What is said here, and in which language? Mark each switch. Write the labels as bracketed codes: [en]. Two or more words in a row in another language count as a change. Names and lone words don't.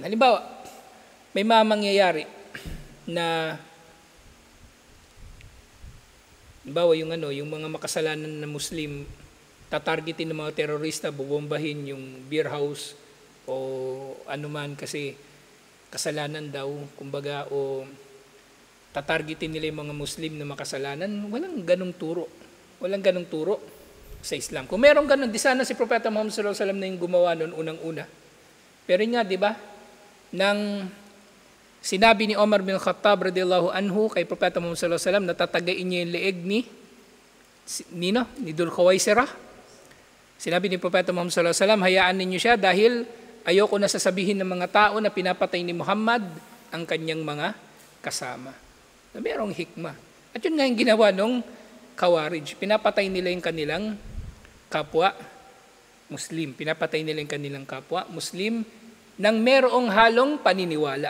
[tl] Halimbawa, may mangyayari na yung mga makasalanan na Muslim, tatargetin ng mga terorista, bubombahin yung [en] beer house [tl] o anuman kasi kasalanan daw, kumbaga, o tatargetin nila yung mga Muslim na makasalanan. Walang ganong turo. Walang ganong turo sa Islam. Kung meron ganon, di sana si Propeta Muhammad [ar] صلى الله عليه وسلم [tl] na yung gumawa noon unang-una. Pero nga, di ba, nang sinabi ni Omar bin Khattab [ar] رضي الله عنه [tl] kay Propeta Muhammad [ar] صلى الله عليه وسلم, [tl] natatagain niya yung leeg ni Dhul Khuwaisirah. Sinabi ni Propeta Muhammad [ar] صلى الله عليه وسلم, [tl] hayaan ninyo siya dahil ayoko na sasabihin ng mga tao na pinapatay ni Muhammad ang kanyang mga kasama. Na mayroong hikmah. At yun nga yung ginawa nung Khawarij. Pinapatay nila yung kanilang kapwa Muslim. Pinapatay nila yung kanilang kapwa Muslim nang merong halong paniniwala.